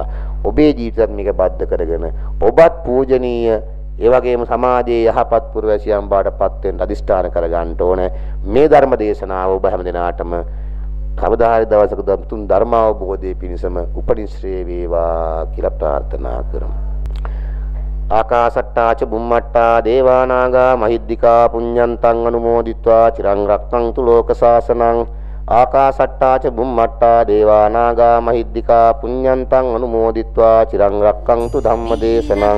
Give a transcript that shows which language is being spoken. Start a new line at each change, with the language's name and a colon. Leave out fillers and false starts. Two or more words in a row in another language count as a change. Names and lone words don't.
Sinhala: ඔබේ ජීවිතයත් මේක බද්ධ කරගෙන ඔබත් පූජනීය ඒ වගේම සමාජයේ යහපත් පුරවැසියන් බාටපත් වෙන්න අදිෂ්ඨාන කර ගන්න ඕනේ. මේ ධර්ම දේශනාව ඔබ හැම දිනාටම කවදා හරි දවසක තුන් ධර්ම අවබෝධයේ පිණසම උපනිශ්‍රේ වේවා කියලා ප්‍රාර්ථනා කරමු.
Pali: ආකාසට්ටා ච බුම්මට්ටා දේවා නාග මහිද්దికා පුඤ්ඤන්තං අනුමෝදිත්වා චිරං රක්ඛන්තු ලෝක සාසනං. ආකාසට්ටා ච බුම්මට්ටා දේවා නාග මහිද්దికා පුඤ්ඤන්තං අනුමෝදිත්වා චිරං රක්ඛන්තු ධම්මදේශනං.